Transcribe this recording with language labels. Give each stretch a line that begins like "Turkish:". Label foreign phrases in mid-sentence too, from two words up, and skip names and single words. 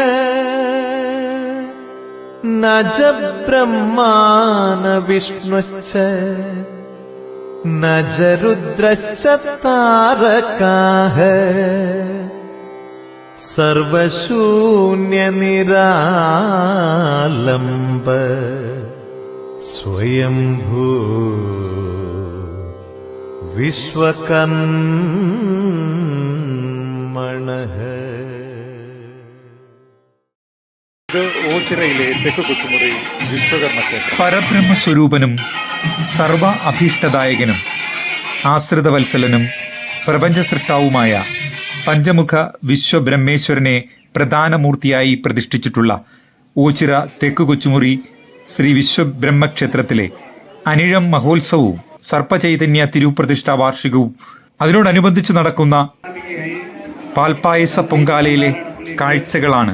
Sanskrit: न च ब्रह्मा न विष्णुश्च न च रुद्रश्च तारकाः सर्वशून्यनिरालम्ब स्वयंभू വിശ്വകർമ്മണഃ.
Malayalam: ഓച്ചിറയിലെ തെക്ക് കൊച്ചുമുറി വിശ്വകർമ്മ ക്ഷേത്രം. പരബ്രഹ്മസ്വരൂപനും സർവ അഭീഷ്ടദായകനും ആശ്രിതവത്സലനും പ്രപഞ്ചസൃഷ്ടാവുമായ പഞ്ചമുഖ വിശ്വബ്രഹ്മേശ്വരനെ പ്രധാനമൂർത്തിയായി പ്രതിഷ്ഠിച്ചിട്ടുള്ള ഓച്ചിറ തെക്ക് കൊച്ചുമുറി ശ്രീ വിശ്വബ്രഹ്മക്ഷേത്രത്തിലെ അനിഴം മഹോത്സവവും സർപ്പചൈതന്യ തിരുപ്രതിഷ്ഠാ വാർഷികവും അതിനോടനുബന്ധിച്ച് നടക്കുന്ന പാൽപ്പായസ പൊങ്കാലയിലെ കാഴ്ചകളാണ്.